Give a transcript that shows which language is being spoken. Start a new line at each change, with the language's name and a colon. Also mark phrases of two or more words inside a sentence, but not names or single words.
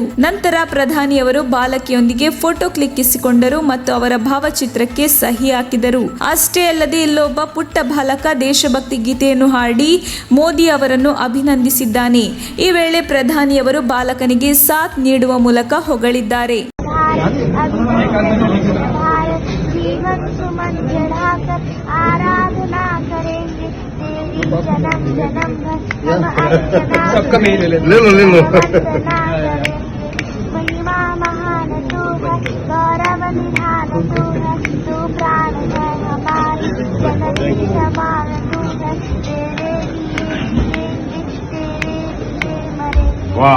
Kannada: ನಂತರ ಪ್ರಧಾನಿಯವರು ಬಾಲಕಿಯೊಂದಿಗೆ ಫೋಟೋ ಕ್ಲಿಕ್ಕಿಸಿಕೊಂಡರು ಮತ್ತು ಅವರ ಭಾವಚಿತ್ರಕ್ಕೆ ಸಹಿ ಹಾಕಿದರು. ಅಷ್ಟೇ ಅಲ್ಲದೆ ಇಲ್ಲೊಬ್ಬ ಪುಟ್ಟ ಬಾಲಕ ದೇಶಭಕ್ತಿ ಗೀತೆಯನ್ನು ಹಾಡಿ ಮೋದಿ ಅವರನ್ನು ಅಭಿನಂದಿಸಿದ್ದಾನೆ. ಈ ವೇಳೆ ಪ್ರಧಾನಿಯವರು ಬಾಲಕನಿಗೆ ಸಾಥ್ ನೀಡುವ ಮೂಲಕ ಹೊಗಳಿದ್ದಾರೆ.
Hindi: जीवन सुमन चढ़ाकर आराधना करेंगे तेरी जन्म जन्म भर हम अर्चना महिमा महान तू है गौरव निधान तू है तू प्राण है हमारी जननी समान तू है तेरे लिए जिएंगे तेरे लिए मरेंगे.